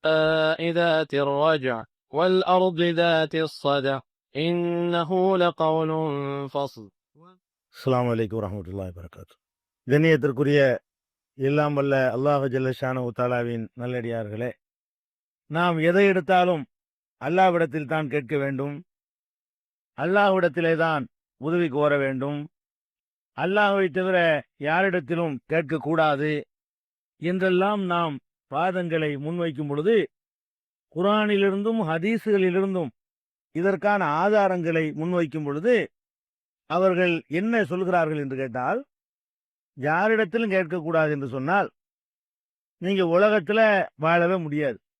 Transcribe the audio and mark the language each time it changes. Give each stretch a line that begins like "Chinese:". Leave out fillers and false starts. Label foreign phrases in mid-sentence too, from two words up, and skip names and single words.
Arabic: ذات الرجع والأرض ذات الصدع إنه لقول فصل. السلام عليكم ورحمة الله وبركاته.
Tamil: கண்ணியத்திற்குரிய எல்லாம் வல்ல
Arabic: الله جل شأنه تعالى
Tamil: நல்லடியார்களே, நாம் எதை எடுத்தாலும் அல்லாஹ்விடத்தில் தான் கேட்க வேண்டும், அல்லாஹ்விடத்திலே தான் உதவி கோர வேண்டும், அல்லாஹ்வை தவிர யாரிடத்திலும் கேட்கக்கூடாது என்றெல்லாம் நாம் வாதங்களை முன்வைக்கும் பொழுது, குர்ஆனிலிருந்தும் ஹதீஸுகளிலிருந்தும் இதற்கான ஆதாரங்களை முன்வைக்கும் பொழுது அவர்கள் என்ன சொல்கிறார்கள் என்று கேட்டால், யாரிடத்திலும் கேட்கக்கூடாது என்று சொன்னால் நீங்க உலகத்துல வாழவே முடியாது.